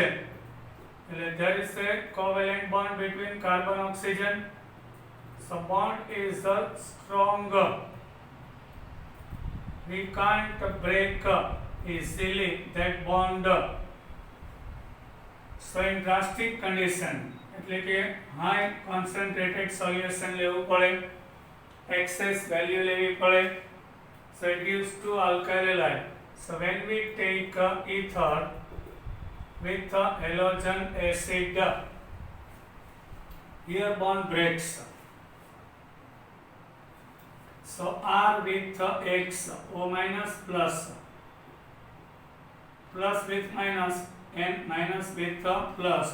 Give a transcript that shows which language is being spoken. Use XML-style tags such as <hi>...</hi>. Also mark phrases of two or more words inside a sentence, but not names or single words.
<en>There is a covalent bond between carbon oxygen. So bond is stronger. We can't break easily that bond. So in drastic condition,</en> <gu>એટલે કે</gu> <en>high concentrated solution</en> <gu>લેવું પડે,</gu> <en>excess value</en> <gu>લેવી પડે.</gu> <en>So it gives two alkyl halide. So when we take ether with halogen acid, here bond breaks. So R with X, O minus plus, plus with minus, and minus with plus.</en>